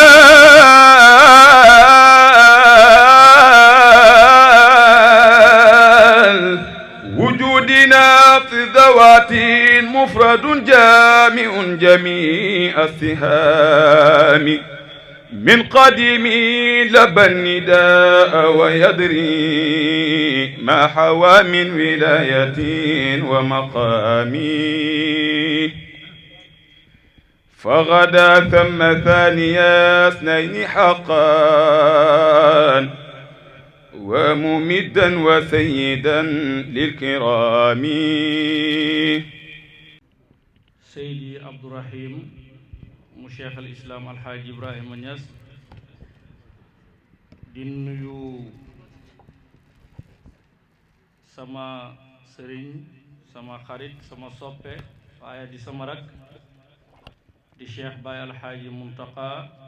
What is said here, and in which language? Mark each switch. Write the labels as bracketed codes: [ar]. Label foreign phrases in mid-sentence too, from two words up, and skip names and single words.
[ar] وجودنا في ذوات مفرد جامع جميع السهام من قديم لبى النداء ويدري ما حوى من ولاية ومقام فغدا ثم ثاني اثنين حقا وممدا وسيدا للكرام [wo] Seydi Abdourahim mu Cheikh al Islam Alxaaji Ibrahima Niass di nuyu sama sëriñ sama xarit sama soppe waaye di sama rak di Cheikh Baye Alxaaji Muntaqa